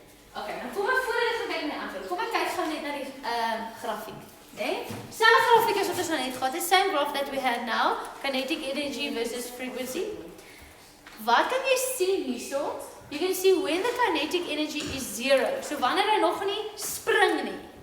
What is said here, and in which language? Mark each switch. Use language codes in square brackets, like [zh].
[af] Okay, nou kom ek voor en ek gaan kyk na die antwoord. Kom ek kyk gou net na die grafiek, né? Selfde grafiek as wat ons nou net gehad het, [en] same graph that we had now, kinetic energy versus frequency. [af] Wat kan jy sien hierso? [en] You can see when the kinetic energy is 0. [af] So wanneer hy nog nie spring nie.